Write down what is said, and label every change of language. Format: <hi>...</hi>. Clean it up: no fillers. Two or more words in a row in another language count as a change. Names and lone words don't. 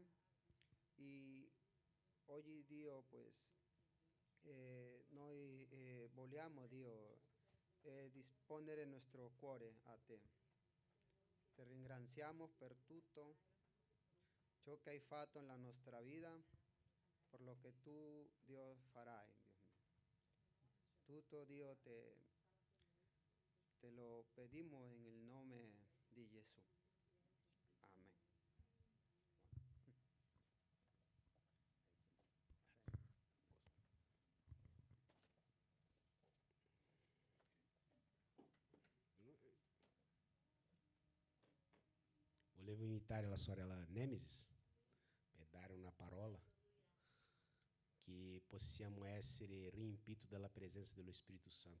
<it>E oggi, Dio, pues, noi vogliamo, Dio, disponere il nostro cuore a te. Ti ringraziamo per tutto ciò che hai fatto nella nostra vita, per lo che tu, Dio, farai, Dio mio. Tutto, Dio,</it> <es>te lo pedimos en el nombre de Jesús. Amén.</es> <it>Volevo invitare la sorella Nemesis per dare una parola che possiamo essere riempiti dalla presenza dello Spirito Santo.</it>